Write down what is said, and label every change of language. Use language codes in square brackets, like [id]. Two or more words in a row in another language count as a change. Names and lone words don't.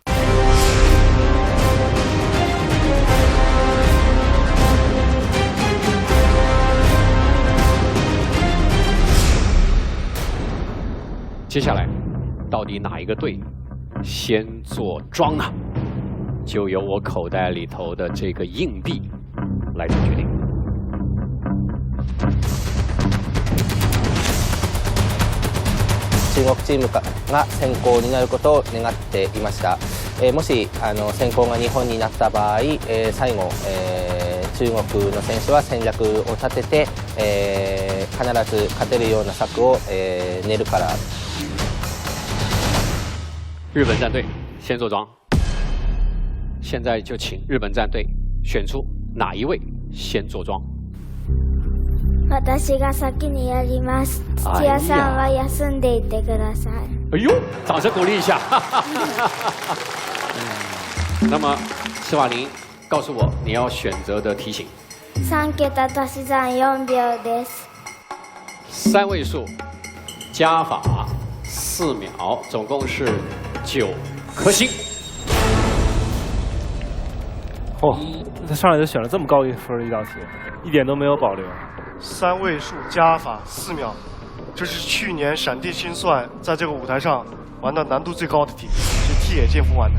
[zh] 接下来，到底哪一个队先做庄呢？就由我口袋里头的这个硬币来做决定。 [ja] 中国チームが先行になることを願っていました。もし先行が日本になった場合、最後、中国の選手は戦略を立てて、必ず勝てるような策を、練るから。 [zh] 日本战队先坐庄，现在就请日本战队选出哪一位先坐庄。 [ja] 私が先にやります。土屋さんは休んでいてください。 [zh] 哎呦，掌声鼓励一下。那么，施瓦林，告诉我你要选择的题型。 [ja] 3 桁足し算4秒です。 [zh] 3 位数加法4秒，总共是9颗星。哦，他上来就选了这么高一分的一道题，一点都没有保留。 3位数加法4秒，这是去年闪电心算在这个舞台上玩的难度最高的题，是替野健夫玩的。